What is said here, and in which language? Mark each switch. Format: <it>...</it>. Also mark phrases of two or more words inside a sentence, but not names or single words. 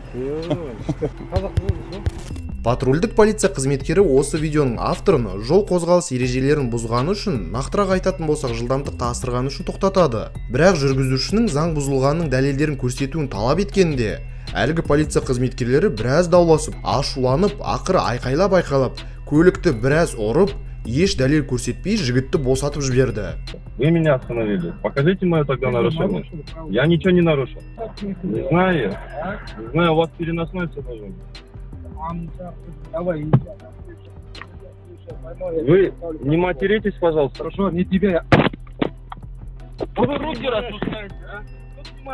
<kk>Патрульдік полиция қызметкері осы видеоның авторын жол қозғалыс ережелерін бұзғаны үшін, нақтырақ айтатын болсақ жылдамдықты асырғаны үшін тоқтатады. Бірақ жүргізушінің заң бұзылғанының дәлелдерін көрсетуін талап еткенде, әлгі полиция қызметкерлері біраз дауласып, ашуланып, ақыры айқайлап, көлікті біраз ұрып, еш дәлел көрсетпей жігітті босатып жіберді.</kk> <ru>Вы меня остановили. Покажите мое тогда нарушение. Я ничего не нарушил. Не знаю, у вас переносной все должен быть. Вы не материтесь, пожалуйста. Хорошо, не тебя. Что вы руки распускаете, а?</ru>